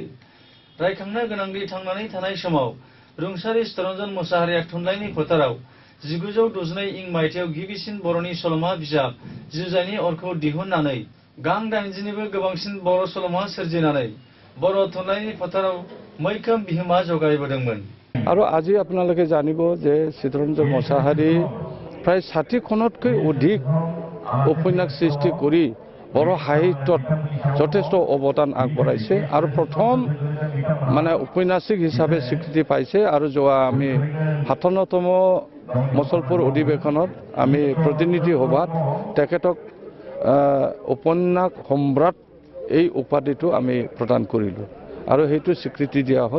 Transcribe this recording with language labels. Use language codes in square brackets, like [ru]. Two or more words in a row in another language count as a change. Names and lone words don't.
[brx] रायखांनो गोनांदि थांनानै थानाय समाव रुंसारि चित्तरन्जन मुसाहारिया थुनलाइनि फोथाराव 1962 इं मायथाइयाव गिबिसिन बर'नि सल'मा बिजाब जुजाइनि अरखौ दिहुननानै गां 80निबो गोबांसिन बर' सल'मा सोरजिनानै बर' थुनलाइनि फोथाराव मैखोम बिहोमा जगायबोदोंमोन। [as] আৰু আজি আপোনালোকে জানিব যে চিত্তৰঞ্জন মুসাহাৰী প্ৰায় 60খনতকৈ অধিক উপন্যাস সৃষ্টি কৰি बर' साहित्यत যথেষ্ট অৱদান আগবঢ়াইছে আৰু প্ৰথম মানে ঔপন্যাসিক হিচাপে স্বীকৃতি পাইছে আৰু যোৱা আমি 57তম মচলপুৰ অধিৱেশনত আমি প্ৰতিনিধি সভাত তেখেতক উপন্যাস সম্ৰাট এই উপাধিটো আমি প্ৰদান কৰিলোঁ আৰু সেইটো স্বীকৃতি দিয়া হ'ল।